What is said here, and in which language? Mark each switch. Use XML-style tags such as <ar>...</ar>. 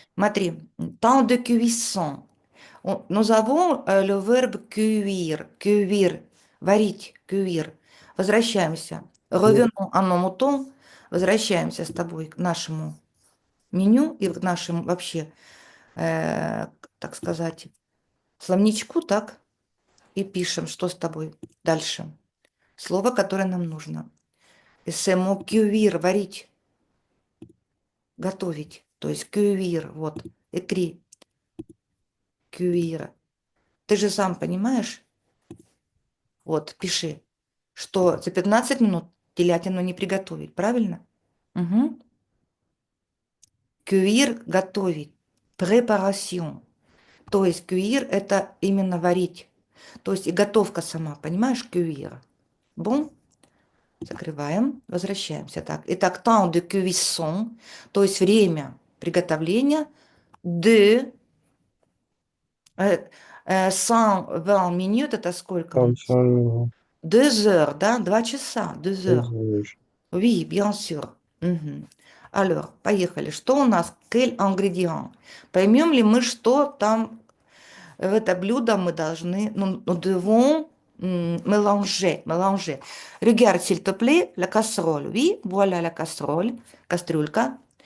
<fr>Смотри, temps de cuisson. Nous avons le verbe cuire, cuire, варить, cuire. Возвращаемся. Revenons à nos moutons.</fr> <ru>Возвращаемся с тобой к нашему меню и к нашему вообще, так сказать, словничку, так? И пишем, что с тобой дальше. Слово, которое нам нужно.</ru> <fr>C'est mot cuire, варить, готовить.</fr> <ru>То есть cuire, вот, écrit, cuire. Ты же сам понимаешь, вот, пиши, что за 15 минут телятину не приготовить, правильно? Угу.</ru> <fr>Cuire – готовить. Préparation.</fr> <ru>То есть cuire – это именно варить. То есть и готовка сама, понимаешь, cuire. Бон, закрываем, возвращаемся. Так, итак,</ru> <fr>temps de cuisson,</fr> <ru>то есть время приготовления de 120 минут, это сколько у нас?</ru> <fr>chanson, 2 heures,</fr> <ru>да, 2 часа,</ru> <fr>2 heures. deux Oui, bien sûr. Мгм.</fr> <ru>Alors, поехали. Что у нас?</ru> <fr>Quel ingrédient?</fr> <ru>Поймем ли мы, что там в это блюдо мы должны,</ru> <fr>nous devons mélanger, mélanger. Regarde, s'il te plaît, la casserole. Oui, voilà la casserole, кастрюлька.</fr>